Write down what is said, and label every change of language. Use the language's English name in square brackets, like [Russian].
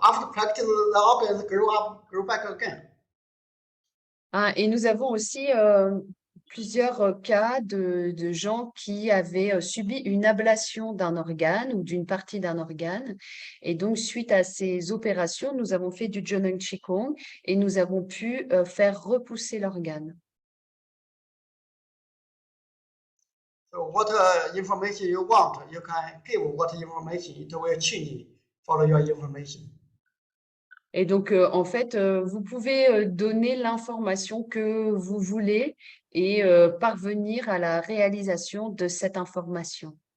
[English] After practice, the organs grow back again. [French] Et nous avons aussi plusieurs cas de gens qui avaient subi une ablation d'un organe ou d'une partie d'un organe. Et donc, suite à ces opérations, nous avons fait du Zheneng Qigong et nous avons pu faire repousser l'organe. [English] So what information you want, you can give what information, it will change for your information. [French] Et donc, en fait, vous pouvez donner l'information que vous voulez et parvenir à la réalisation de cette information.